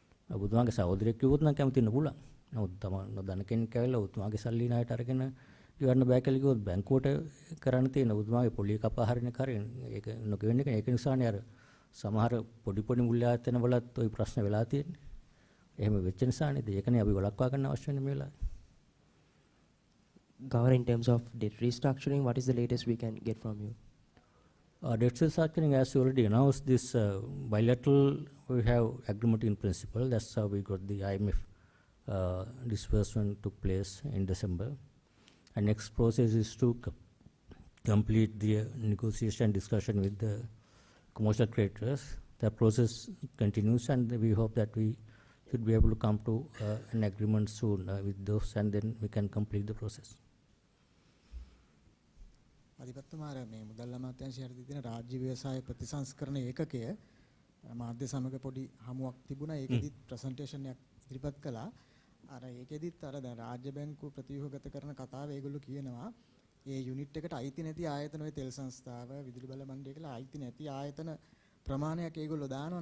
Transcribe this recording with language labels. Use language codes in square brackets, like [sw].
[si] ඔබතුමාගේ සහෝදරයෙක් කිව්වොත් නම් කැමති වෙන්න පුළුවන්. නමුත් තම නොදන්න කෙනෙක් ඇවිල්ලා ඔබතුමාගේ සල්ලි ණයට අරගෙන ගෙවන්න බෑ කියලා කිව්වොත් බැංකුවට කරන්න තියෙන ඔබතුමාගේ පොලිය කපා හරින කරේ ඒක නොගෙවෙන්න එක. ඒක නිසානේ අර සමහර පොඩි මුල්‍ය ආයතන වලත් ওই ප්‍රශ්න වෙලා තියෙන්නේ. එහෙම වෙච්ච නිසා නේද? ඒකනේ අපි වළක්වා ගන්න අවශ්‍ය වෙන්නේ මේ වෙලාවේ. [en] Governor, in terms of debt restructuring, what is the latest we can get from you? Debt restructuring, as you already announced, this bilateral, we have agreement in principle. That's how we got the IMF disbursement took place in December. And next process is to complete the negotiation discussion with the commercial creditors. That process continues, and we hope that we should be able to come to an agreement soon with those, and then we can complete the process. [si] අධිපතිතුමාර මේ මුදල් අමාත්‍යාංශය යටතේ තියෙන රාජ්‍ය ව්‍යවසාය ප්‍රතිසංස්කරණ ඒකකය මාධ්‍ය සමග පොඩි හමුවක් තිබුණා. ඒකෙදිත් ප්‍රසන්ටේෂන් එකක් ඉදිරිපත් කළා. අර ඒකෙදිත් අර දැන් රාජ්‍ය බැංකුව ප්‍රතිව්‍යුහගත කරන කතාව ඒගොල්ලෝ කියනවා ඒ යුනිට් එකට අයිති නැති ආයතන ඔය තෙල් සංස්ථාව විදුලි බල මණ්ඩලය කියලා අයිති නැති ආයතන ප්‍රමාණයක් ඒගොල්ලෝ දානවා.